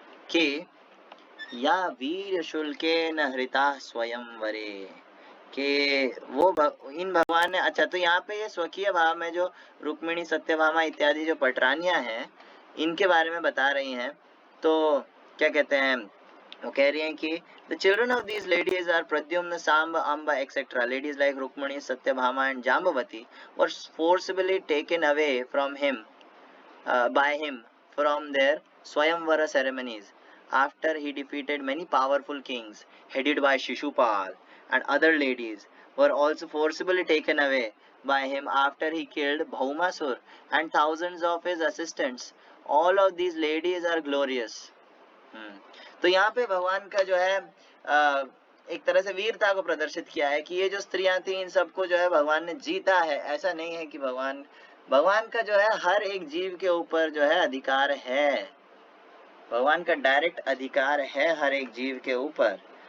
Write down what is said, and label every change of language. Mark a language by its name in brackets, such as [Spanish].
[Hindi] कि [Sanskrit] या वीर शुल्केन हृता स्वयंवरे [Hindi] कि वो इन भगवान ने, अच्छा तो यहाँ पे ये स्वकीय भाव में जो रुक्मिणी सत्यभामा इत्यादि जो पटरानियां हैं इनके बारे में बता रही हैं। तो क्या कहते हैं, वो कह रही हैं कि [English] the children of these ladies are Pradyumna, Samba, Amba, etc. Ladies like Rukmani, Satyabhama and Jambavati were forcibly taken away from him by him from their Swayamvara ceremonies after he defeated many powerful kings headed by Shishupal, and other ladies were also forcibly taken away by him after he killed Bhaumasur and thousands of his assistants. All of these ladies are glorious. [Hindi] तो यहाँ पे भगवान का जो है एक तरह से वीरता को प्रदर्शित किया है कि ये जो स्त्रियां थी इन सबको जो है भगवान ने जीता है। ऐसा नहीं है कि भगवान का जो है हर एक जीव के ऊपर जो है अधिकार है, भगवान का डायरेक्ट अधिकार है हर एक जीव के ऊपर।